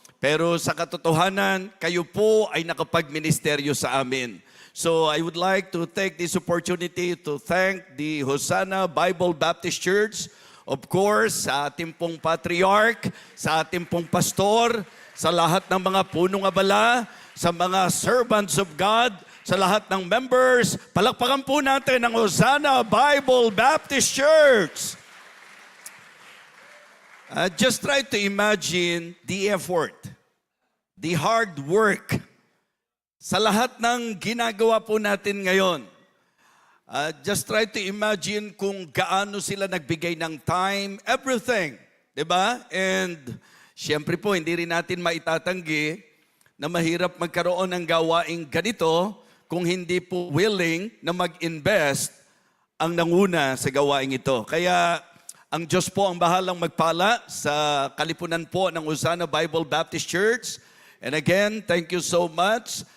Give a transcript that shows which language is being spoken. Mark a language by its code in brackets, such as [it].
[tl] Pero sa katotohanan, kayo po ay nakapagministeryo sa amin. [en] So I would like to take this opportunity to thank the Hosanna Bible Baptist Church. Of course, [tl] sa ating pong patriarch, sa ating pong pastor, sa lahat ng mga punong abala, sa mga [en] servants of God, [tl] sa lahat ng members, palakpakan po natin ang Hosanna Bible Baptist Church. [en] Just try to imagine the effort, the hard work, [tl] sa lahat ng ginagawa po natin ngayon. [en] Just try to imagine [tl] kung gaano sila nagbigay ng time, everything. Diba? And siyempre po, hindi rin natin maitatanggi na mahirap magkaroon ng gawaing ganito kung hindi po willing na mag-invest ang nanguna sa gawaing ito. Kaya ang Diyos po ang bahalang magpala sa kalipunan po ng Hosanna Bible Baptist Church. [en] And again, thank you so much.